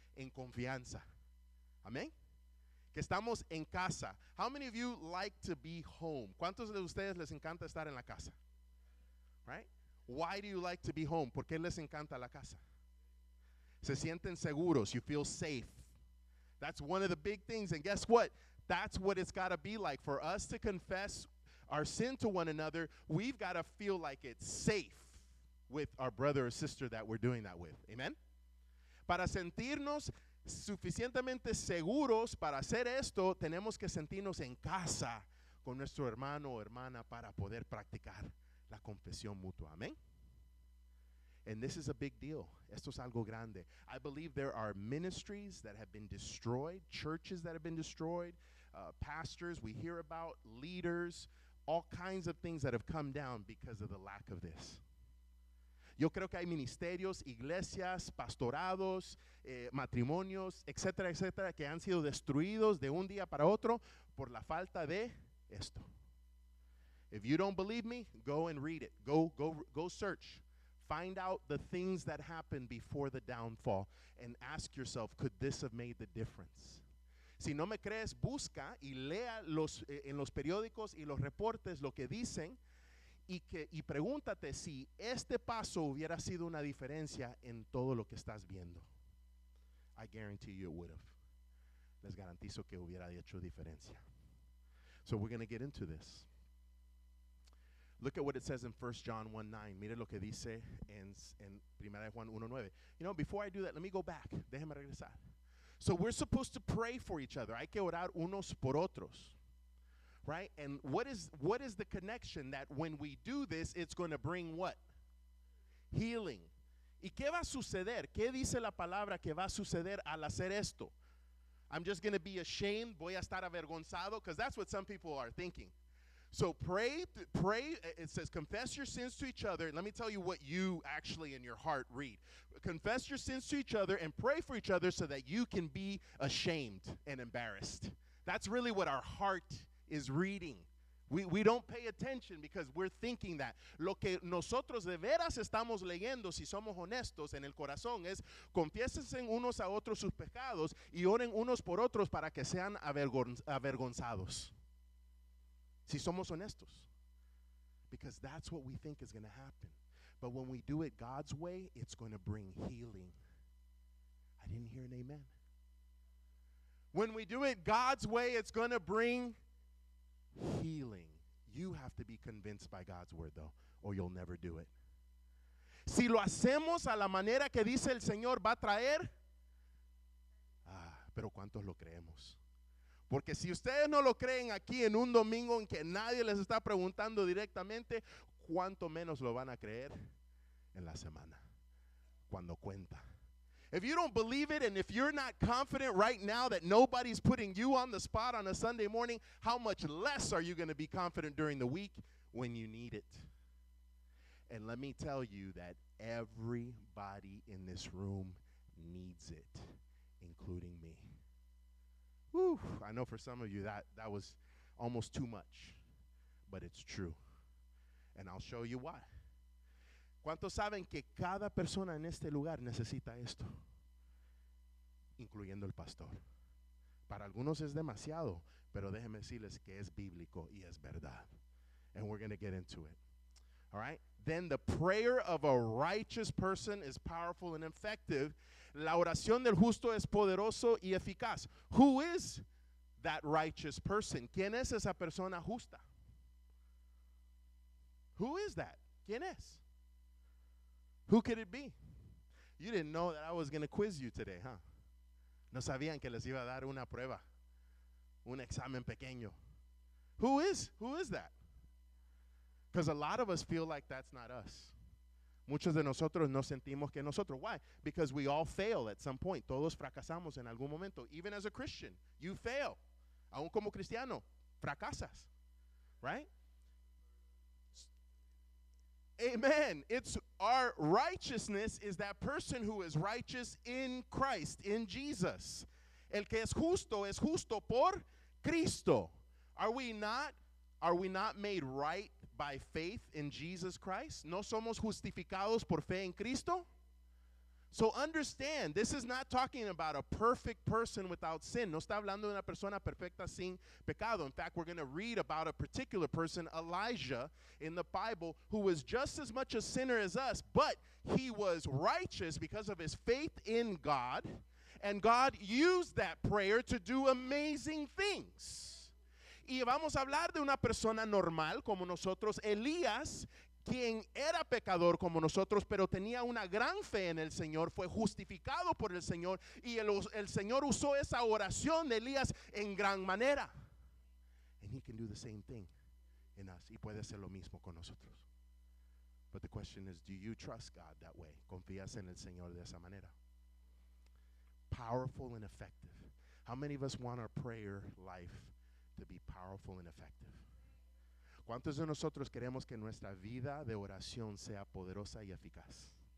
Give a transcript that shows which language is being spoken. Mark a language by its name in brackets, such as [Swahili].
[Spanish] En confianza. Amén. Que estamos en casa. [English] How many of you like to be home? [Spanish] ¿Cuántos de ustedes les encanta estar en la casa? [English] Right? Why do you like to be home? [Spanish] ¿Por qué les encanta la casa? Se sienten seguros. [English] You feel safe. That's one of the big things. And guess what? That's what it's got to be like. For us to confess our sin to one another, we've got to feel like it's safe with our brother or sister that we're doing that with. Amen? [Spanish] Para sentirnos suficientemente seguros para hacer esto, tenemos que sentirnos en casa con nuestro hermano o hermana para poder practicar la confesión mutua. [English] Amén. And this is a big deal. [Spanish] Esto es algo grande. [English] I believe there are ministries that have been destroyed, churches that have been destroyed, pastors we hear about, leaders, all kinds of things that have come down because of the lack of this. [Spanish] Yo creo que hay ministerios, iglesias, pastorados, matrimonios, etcétera, etcétera, que han sido destruidos de un día para otro por la falta de esto. [English] If you don't believe me, go and read it. Go search. Find out the things that happened before the downfall and ask yourself, could this have made the difference? [Spanish] Si no me crees, busca y lea en los periódicos y los reportes lo que dicen y pregúntate si este paso hubiera sido una diferencia en todo lo que estás viendo. [English] I guarantee you it would have. [Spanish] Les garantizo que hubiera hecho diferencia. [English] So we're going to get into this. Look at what it says in 1 John 1:9. [Spanish] Mire lo que dice en 1 Juan 1:9. [English] You know, before I do that, let me go back. [Spanish] Déjeme regresar. [English] So we're supposed to pray for each other. [Spanish] Hay que orar unos por otros. [English] Right? And what is the connection that when we do this, it's going to bring what? healing. [Spanish] ¿Y qué va a suceder? ¿Qué dice la palabra que va a suceder al hacer esto? [English] I'm just going to be ashamed, [Spanish] voy a estar avergonzado, [English] because that's what some people are thinking. So pray, it says confess your sins to each other. Let me tell you what you actually in your heart read. Confess your sins to each other and pray for each other so that you can be ashamed and embarrassed. That's really what our heart is reading. We don't pay attention because we're thinking that. [Spanish] Lo que nosotros de veras estamos leyendo, si somos honestos en el corazón, es confiésense unos a otros sus pecados y oren unos por otros para que sean avergonzados. Si somos honestos. [English] Because that's what we think is going to happen. But when we do it God's way, it's going to bring healing. I didn't hear an amen. When we do it God's way, it's going to bring healing. You have to be convinced by God's word, though, or you'll never do it. [Spanish] Si lo hacemos a la manera que dice el Señor, va a traer. Pero ¿cuántos lo creemos? Porque si ustedes no lo creen aquí en un domingo en que nadie les está preguntando directamente, ¿cuánto menos lo van a creer en la semana? Cuando cuenta. [English] If you don't believe it, and if you're not confident right now that nobody's putting you on the spot on a Sunday morning, how much less are you going to be confident during the week when you need it? And let me tell you that everybody in this room needs it, including me. Whew, I know for some of you that was almost too much, but it's true. And I'll show you why. [Spanish] ¿Cuántos saben que cada persona en este lugar necesita esto? Incluyendo el pastor. Para algunos es demasiado, pero déjenme decirles que es bíblico y es verdad. [English] And we're going to get into it. All right? Then the prayer of a righteous person is powerful and effective. [Spanish] La oración del justo es poderoso y eficaz. [English] Who is that righteous person? [Spanish] ¿Quién es esa persona justa? [English] Who is that? [Spanish] ¿Quién es? [English] Who could it be? You didn't know that I was going to quiz you today, huh? [Spanish] No sabían que les iba a dar una prueba, un examen pequeño. [English] Who is that? Because a lot of us feel like that's not us. [Spanish] Muchos de nosotros no sentimos que nosotros. [English] Why? Because we all fail at some point. [Spanish] Todos fracasamos en algún momento. [English] Even as a Christian, you fail. [Spanish] Aún como cristiano, fracasas. [English] Right? Amen. It's our righteousness is that person who is righteous in Christ, in Jesus. [Spanish] El que es justo por Cristo. [English] Are we not made right by faith in Jesus Christ? [Spanish] ¿No somos justificados por fe en Cristo? [English] So understand, this is not talking about a perfect person without sin. [Spanish] No está hablando de una persona perfecta sin pecado. [English] In fact, we're going to read about a particular person, Elijah, in the Bible, who was just as much a sinner as us, but he was righteous because of his faith in God, and God used that prayer to do amazing things. [Spanish] Y vamos a hablar de una persona normal como nosotros, Elías, quien era pecador como nosotros, pero tenía una gran fe en el Señor, fue justificado por el Señor, y el Señor usó esa oración de Elías en gran manera. [English] And he can do the same thing in us. [Spanish] Y puede hacer lo mismo con nosotros. [English] But the question is, do you trust God that way? [Spanish] ¿Confías en el Señor de esa manera? [English] Powerful and effective. How many of us want our prayer life to be powerful and effective? [Spanish] ¿Cuántos de nosotros queremos que nuestra vida de oración sea poderosa y eficaz?